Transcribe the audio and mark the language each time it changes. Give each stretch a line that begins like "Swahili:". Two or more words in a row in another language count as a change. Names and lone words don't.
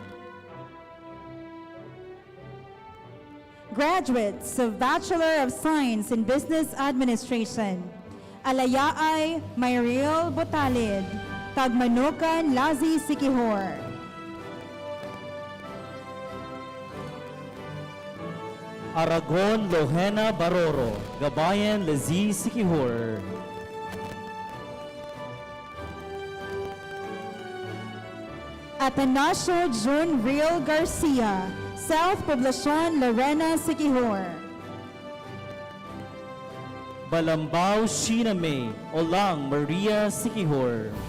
English: Graduates of Bachelor of Science in Business Administration, Alayaay Mayriel Botalid, Tagmanukan Lazi Sikihor. Aragon Lohena Baroro, Gabayan Lazi Sikihor. Atanasio June Real Garcia, South Poblacion Lorena Sikihor. Balambao Sheena May, Olang Maria Sikihor.